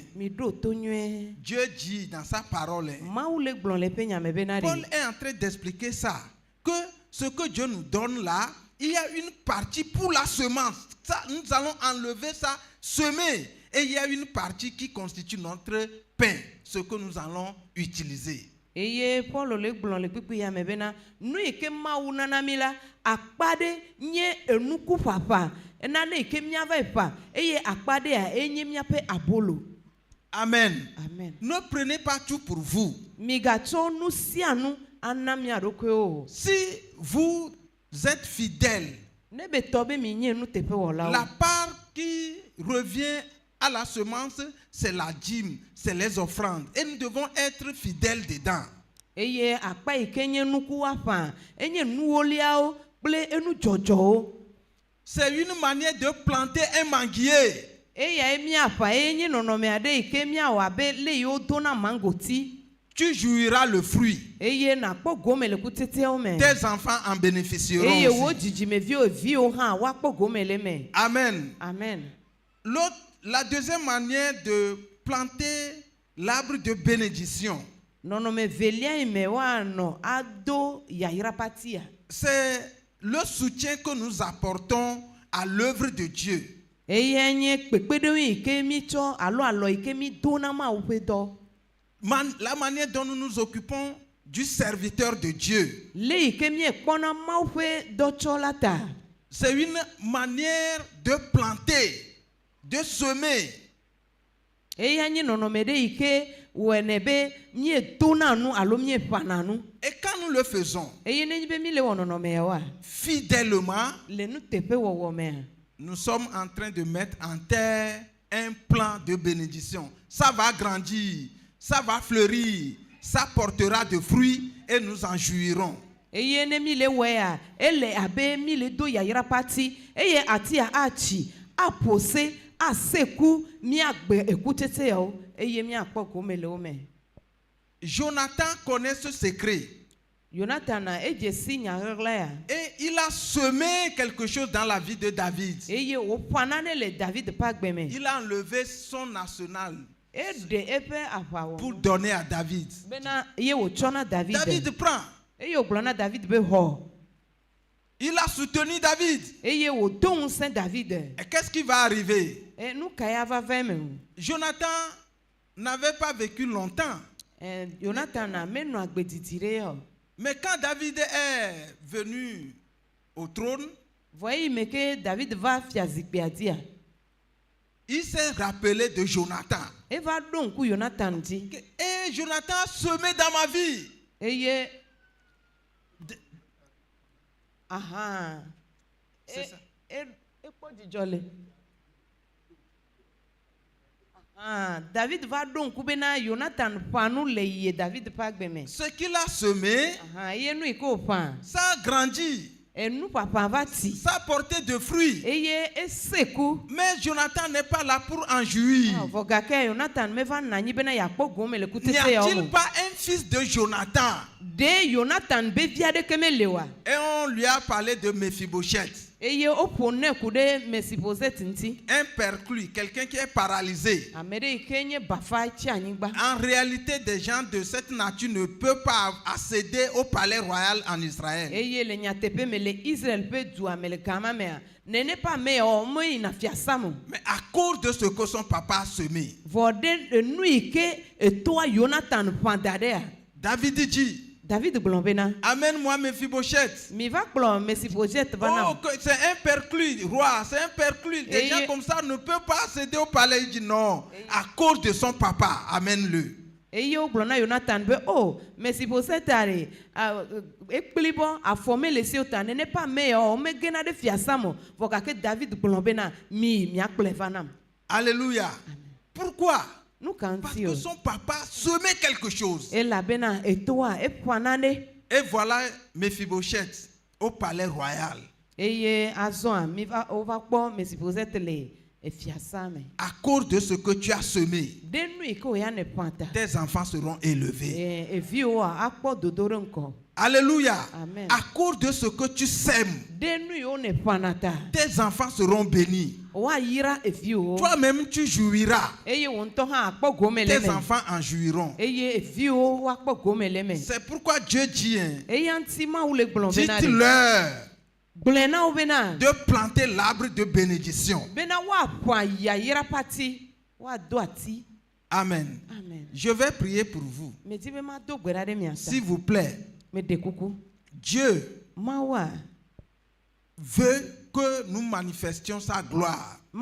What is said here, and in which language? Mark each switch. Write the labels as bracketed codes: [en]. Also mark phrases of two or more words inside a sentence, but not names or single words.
[fr] Dieu dit dans sa parole, Paul est en train d'expliquer ça, que ce que Dieu nous donne là, il y a une partie pour la semence. Ça, nous allons enlever ça, semer. et il y a une partie qui constitue notre pain, ce que nous allons utiliser. [ee] Eye Paul le gblɔn le kpekpe ya me bena nu yike Mawu nana mi la akpaɖe nye enuku ƒaƒa enane yike miava ƒa eye akpaɖea enye miaƒe abolo. Amen. Amen. [fr] Ne prenez pas tout pour vous. [ee] Migatsɔ nu sia nu ana mia ɖokui o. [fr] Si vous êtes fidèle, [ee] Ne be tɔ be mi nye nu teƒe wɔla o. [fr] la part qui revient à la semence, c'est la dîme, c'est les offrandes. Et nous devons être fidèles dedans. [ee] Eye akpa yike nye nuku aƒa enye nuwoliawo kple enu dzɔdzɔwo. [fr] C'est une manière de planter un manguier. [ee] Eya miaƒa enye nɔnɔme aɖe yike miawɔ abe le yiwo dona mangoti. [fr] Tu jouiras le fruit. [ee] Eye nakpɔ gome le kuteteawo me. [fr] Tes enfants en bénéficieront [ee] Eye wo [fr] aussi. [ee] dzidzimeviwo eviwo hã woakpɔ gome le me. Amen. Amen. [fr] La deuxième manière de planter l'arbre de bénédiction, [ee] Nɔnɔme velia yi me woanɔ ado yayra patia. [fr] c'est le soutien que nous apportons à l'œuvre de Dieu. [ee] Eye nye kpekpeɖeŋu yike mi tsɔ alo alɔ yike mi do na Mawu ƒe dɔ. [fr] La manière dont nous nous occupons du serviteur de Dieu, [ee] Le yike mi ekpɔna Mawu ƒe dɔtsɔla ta. [fr] c'est une manière de planter, de semer. [ee] Eya nye nɔnɔme ɖe yike wɔnɛ be mi dona nu alo mi ƒana nu. [fr] Et quand nous le faisons [ee] Eye nenye be mi le wɔ nɔnɔme yawoa [fr] fidèlement, [ee] le nu teƒe wɔwɔ mea. [fr] nous sommes en train de mettre en terre un plan de bénédiction. Ça va grandir, ça va fleurir, ça portera de fruits et nous en jouirons. [ee] Eye ne mi le wɔea ele abe mi le do yayra pati eye atia atsi apose aseku miagbe ekutete yawo eye miakpɔ gome le wo me. [fr] Jonathan connaît ce secret [ee] Jonathan edze si nyaɣeɣla ya. [fr] et il a semé quelque chose dans la vie de David. [ee] Eye wòƒã nane le David ƒe agbe me. [fr] Il a enlevé son national [ee] Eɖe eƒe [fr] pour [ee] aʋawɔnu [fr] donner à David. [ee] bena ye wòtsɔ na David. [fr] David prend. [ee] Eye wògblɔ na David be xɔ. [fr] Il a soutenu David. [ee] Eye wòdo ŋusẽ David. [fr] Et qu'est-ce qui va arriver? [ee] Nu ka ya va va eme o. [fr] Jonathan n'avait pas vécu longtemps. [ee] Jonathan menɔ agbedidi ɖe ya o. [fr] Mais quand David est venu au trône, [ee] Vɔ eyi me ke David va fia zikpuia dzia. [fr] il s'est rappelé de Jonathan. [ee] Eva ɖo ŋku Jonathan dzi. [fr] Et Jonathan a semé dans ma vie. [ee] Eye [fr] C'est ça. [ee] ekpɔ dzidzɔ le. David va ɖo ŋku bena Jonathan ƒã nu le yie David ƒe agbe me. [fr] Ce qu'il a semé, [ee] Eye nu yike wòƒã. [fr] ça a grandi, [ee] Enu ƒaƒã va tsi. [fr] ça a porté de fruits. [ee] Eye eseku. [fr] Mais Jonathan n'est pas là pour en jouir. [ee] Vɔ gake Jonathan meva nɔ anyi bena yeakpɔ gome le [fr] N'y [ee] kutete yawo [fr] a-t-il [ee] me. [fr] pas un fils de Jonathan? [ee] De Jonathan be vi aɖeke mele oa. [fr] Et on lui a parlé de Mephibosheth, [ee] Eye woƒo nɛ ku ɖe Mesiboset ŋuti. [fr] un perclus, quelqu'un qui est paralysé. [ee] Ame ɖe yike nye bafa tsi anyigba. [fr] En réalité, des gens de cette nature ne peuvent pas accéder au palais royal en Israël. [ee] Eye le nyateƒe me le Israel ƒe dua me le gama mea nene pa me o meyina fiasa mo. [fr] Mais à cause de ce que son papa a semé, [ee] Vɔ ɖe nu yike etoa Jonathan ƒã da ɖea. [fr] David dit, [ee] David gblɔ bena [fr] amène-moi Mephibosheth. [ee] mi va kplɔ Mesiboset va Oh, nam. [fr] c'est un perclus, roi, c'est un perclus. Des Et gens il- comme ça ne peuvent pas accéder au palais. Il dit non, à cause de son papa, amène-le. [ee] Eye wogblɔ na Jonathan be o Mesiboset are ekpli bɔ afɔ me le si o ta nene pa me o megena ɖe fiasa mo vɔ gake David gblɔ bena miakplɔe va nam. [fr] Alléluia. Pourquoi? [ee] Nu ka [fr] Parce [ee] ŋuti [fr] que [ee] o. [fr] son papa semait quelque chose. [ee] Elabena etoa eƒã nane. [fr] Et voilà Mephibosheth au palais royal. [ee] Eye azɔa wova kpɔ Mesiboset le fiasa me. [fr] À cause de ce que tu as semé, [ee] De nu yike wòya ne ƒã ta. [fr] tes enfants seront élevés. [ee] Eviwoa akpɔ dodo ɖe ŋkɔ. Alléluia. Amen. [fr] À cause de ce que tu sèmes, [ee] De nu yiwo ne ƒãna ta. [fr] tes enfants seront bénis. [ee] Woayra eviwo. [fr] Toi-même, tu jouiras. [ee] Eye wò ŋutɔ hã akpɔ gome le [fr] Tes [ee] me. [fr] enfants en jouiront. [ee] Eye eviwo woakpɔ gome le me. [fr] C'est pourquoi Dieu dit, hein, [ee] Eya ŋuti Mawu le gblɔm bena ɖe. [fr] dites-leur [ee] Gblɔe na wo bena [fr] de planter l'arbre de bénédiction. [ee] woaƒã yayra pati. [fr] Amen. Je vais prier pour vous. S'il vous plaît. Dieu veut que nous manifestions sa gloire.